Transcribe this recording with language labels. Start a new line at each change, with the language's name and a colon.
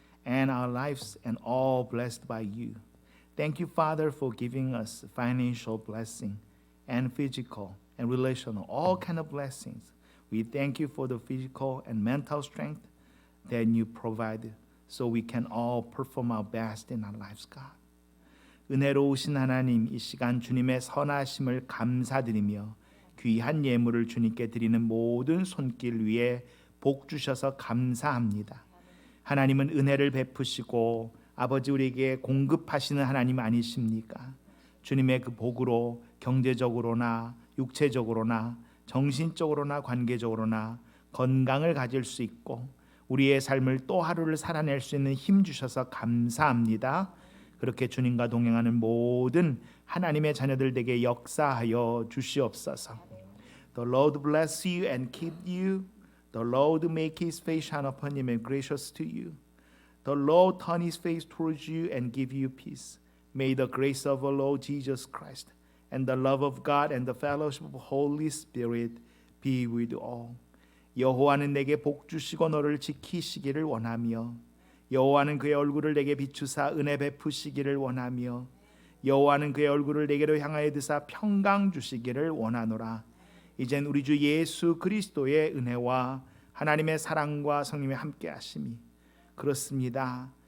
English: And our lives and all blessed by you. Thank you, Father, for giving us financial blessing and physical and relational, all kind of blessings. We thank you for the physical and mental strength that you provide so we can all perform our best in our lives, God.
Korean: 은혜로우신 하나님, 이 시간 주님의 선하심을 감사드리며 귀한 예물을 주님께 드리는 모든 손길 위에 복 주셔서 감사합니다. 하나님은 은혜를 베푸시고 아버지 우리에게 공급하시는 하나님 아니십니까? 주님의 그 복으로 경제적으로나 육체적으로나 정신적으로나 관계적으로나 건강을 가질 수 있고 우리의 삶을 또 하루를 살아낼 수 있는 힘 주셔서 감사합니다. 그렇게 주님과 동행하는 모든 하나님의 자녀들 에게 역사하여 주시옵소서.
English: The Lord bless you and keep you. The Lord make his face shine upon you and be gracious to you. The Lord turn his face towards you and give you peace. May the grace of our Lord Jesus Christ and the love of God and the fellowship of the Holy Spirit be with all.
Korean: 여호와는 내게 복 주시고 너를 지키시기를 원하며 여호와는 그의 얼굴을 내게 비추사 은혜 베푸시기를 원하며 여호와는 그의 얼굴을 내게로 향하여 드사 평강 주시기를 원하노라. 이젠 우리 주 예수 그리스도의 은혜와 하나님의 사랑과 성령의 함께 하심이 그렇습니다.